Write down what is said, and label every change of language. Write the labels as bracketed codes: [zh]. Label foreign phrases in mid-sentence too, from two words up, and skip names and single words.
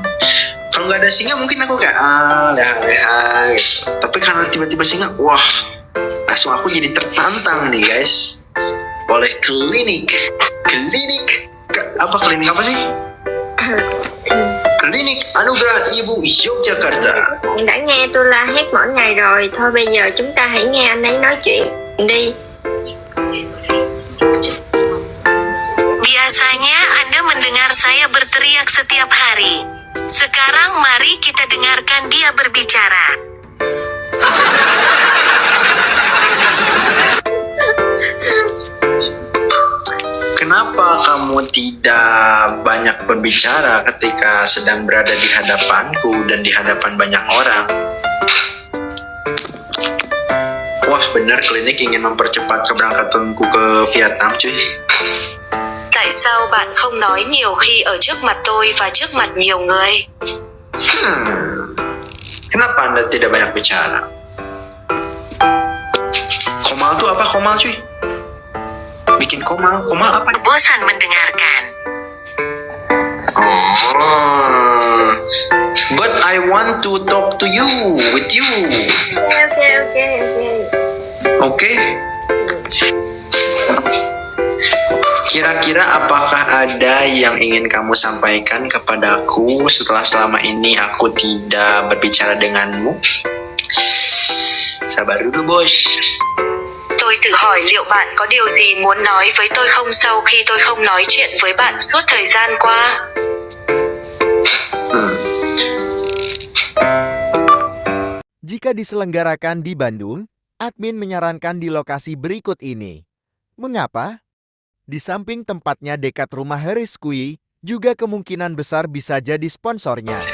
[id] Kalau nggak ada singa mungkin aku kayak leha-leha gitu. Tapi karena tiba-tiba singa, wah, langsung aku jadi tertantang nih guys. Oleh klinik. Apa klinik apa sih? Klinik Anugerah Ibu Yogyakarta. [vi] Đã nghe tôi la hét mỗi ngày rồi. Thôi bây giờ chúng ta hãy nghe anh ấy nói chuyện đi. [id] Biasanya Anda mendengar saya berteriak setiap hari. Sekarang mari kita dengarkan dia berbicara. Kenapa kamu tidak banyak berbicara ketika sedang berada di hadapanku dan di hadapan banyak orang? Wah, benar klinik ingin mempercepat keberangkatanku ke Vietnam cuy. [vi] Tại sao bạn không nói nhiều khi ở trước mặt tôi và trước mặt nhiều người? [id] Kenapa Anda tidak banyak bicara? Komal itu apa komal cuy? Bikin komal apa? Bosan mendengarkan. [en] Oh, but I want to talk to you, with you. Okay. [id] Kira-kira apakah ada yang ingin kamu sampaikan kepadaku setelah selama ini aku tidak berbicara denganmu? Sabar dulu bos. [vi] Tôi tự hỏi liệu bạn có điều gì muốn nói với tôi không sau khi tôi không nói chuyện với bạn suốt thời gian qua? [id] Jika diselenggarakan di Bandung, admin menyarankan di lokasi berikut ini. Mengapa? Di samping tempatnya dekat rumah Haris Kui, juga kemungkinan besar bisa jadi sponsornya.